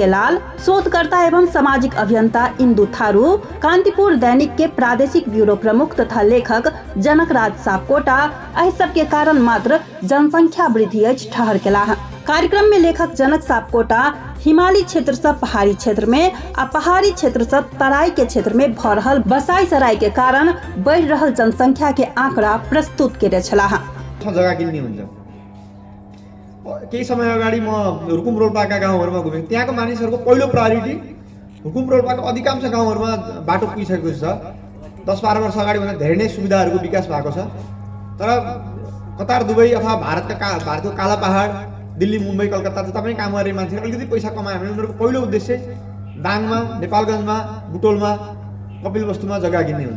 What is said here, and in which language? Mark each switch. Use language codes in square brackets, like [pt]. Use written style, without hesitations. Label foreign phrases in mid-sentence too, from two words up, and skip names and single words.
[mai] लाल, शोधकर्ता एवं सामाजिक अभियंता इंदु थारू, कांतिपुर दैनिक के प्रादेशिक ब्यूरो प्रमुख तथा लेखक जनकराज सापकोटा एहि सब के कारण मात्र जनसंख्या वृद्धि अछि ठहर केलाह। कार्यक्रम में लेखक जनक सापकोटा हिमालयी क्षेत्र से पहाड़ी क्षेत्र में आ पहाड़ी क्षेत्र से तराई के क्षेत्र में भऽ रहल बसाई सराई के कारण बढ़ि रहल जनसंख्या के आंकड़ा प्रस्तुत केने छलाह। [ne] जग्गा किन्ने हुन्छ। केही समय अगाडि म हुकुम रोल्पाका गाउँहरुमा घुमेँ। त्यहाँको मानिसहरुको पहिलो प्रायोरिटी हुकुम रोल्पाको अधिकांश गाउँहरुमा बाटो पुगिसकेको छ। 10-12 वर्ष अगाडि भन्दा धेरै नै सुविधाहरुको विकास भएको छ। तर कतार, दुबई अथवा भारतको काला पहाड, दिल्ली, मुम्बई, कलकत्ता जता पनि काम गर्ने मान्छेले अलिकति पैसा कमायो भने उनीहरुको पहिलो उद्देश्य दाङमा, नेपालगञ्जमा, बुटोलमा, कपिलवस्तुमा जग्गा किन्ने हुन्छ।